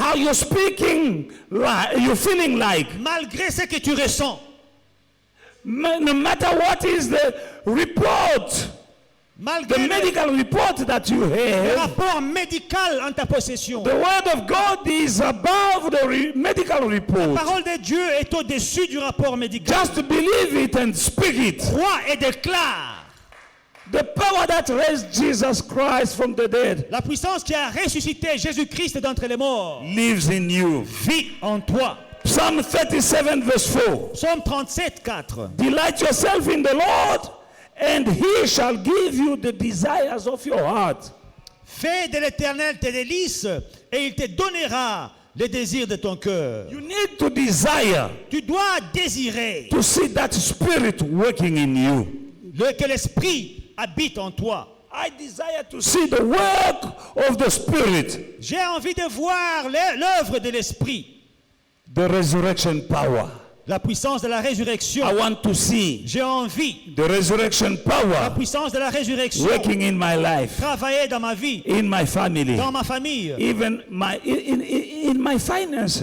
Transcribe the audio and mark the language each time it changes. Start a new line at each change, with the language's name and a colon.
English: how you're speaking, you're feeling like.
French: Malgré ce que tu ressens.
English: No matter what is the report,
French: Malgré
English: the medical report that you
French: le
English: have,
French: rapport médical en ta possession.
English: the word of God is above the medical
French: La
English: report.
French: parole de Dieu est au-dessus du rapport médical.
English: Just believe it and speak it.
French: Crois et déclare.
English: The power that raised Jesus Christ from the dead
French: La puissance qui a ressuscité Jésus-Christ d'entre les morts
English: lives in you.
French: vit en toi.
English: Psalm 37 verse 4.
French: Psaume 37, 4.
English: Delight yourself in the Lord, and he shall give you the desires of your heart.
French: Fais de l'Éternel tes délices et il te donnera les désirs de ton cœur.
English: You need to desire
French: Tu dois désirer
English: to see that spirit working in you.
French: que l'Esprit habite en toi.
English: I desire to see the work of the spirit,
French: J'ai envie de voir l'œuvre de l'Esprit,
English: the resurrection power.
French: la puissance de la résurrection.
English: I want to see
French: J'ai envie
English: the resurrection
French: la
English: power
French: puissance de la résurrection
English: working in my life,
French: travailler dans ma vie,
English: in my family,
French: dans ma famille,
English: even in my finances,